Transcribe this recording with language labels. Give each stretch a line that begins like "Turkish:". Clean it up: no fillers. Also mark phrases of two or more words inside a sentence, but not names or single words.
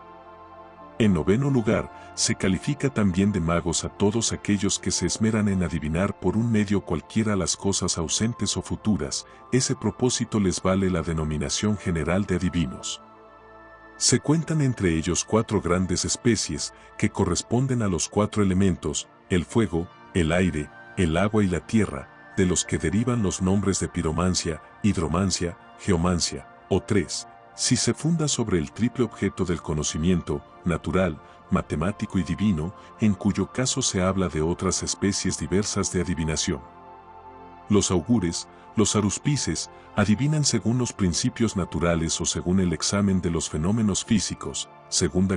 Spanish: En noveno lugar, se califica también de magos a todos aquellos que se esmeran en adivinar por un medio cualquiera las cosas ausentes o futuras. Ese propósito les vale la denominación general de adivinos. Se cuentan entre ellos 4 grandes especies, que corresponden a los 4 elementos, el fuego, el aire, el agua y la tierra, de los que derivan los nombres de piromancia, hidromancia, geomancia, o 3. Si se funda sobre el triple objeto del conocimiento, natural, matemático y divino, en cuyo caso se habla de otras especies diversas de adivinación. Los augures, los aruspices, adivinan según los principios naturales o según el examen de los fenómenos físicos.